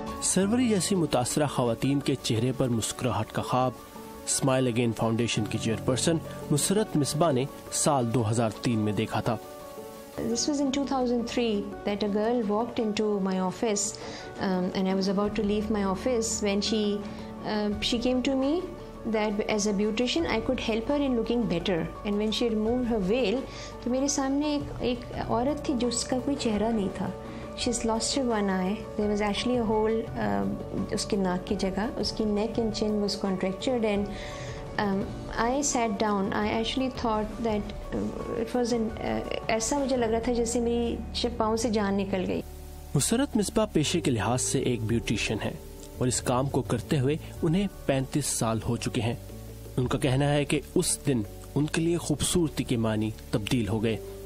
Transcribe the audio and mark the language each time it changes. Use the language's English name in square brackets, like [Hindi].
[Hindi] सरवरी जैसी मुतासरा खवातीन के चेहरे पर मुस्कुराहट का ख्वाब स्माइल अगेन फाउंडेशन की चेयरपर्सन नुसरत मिसबा ने साल 2003 में देखा था। [English] This was in 2003 that a girl walked into my office and I was about to leave my office when she came to me that as a beautician I could help her in looking better, and when she removed her veil [Hindi] तो मेरे सामने एक औरत थी जिसका कोई चेहरा नहीं था। [English] She's lost her one eye. There was actually a hole [Hindi] उसकी नाक की जगह, उसकी [English] neck and chin was contractured and I sat down. I actually thought that it was [Hindi] ऐसा मुझे लग रहा था जैसे मेरी पाँव से जान निकल गई। नुसरत मिसबा पेशे के लिहाज से एक ब्यूटिशियन है और इस काम को करते हुए उन्हें 35 साल हो चुके हैं। उनका कहना है कि उस दिन उनके लिए खूबसूरती के मानी तब्दील हो गए।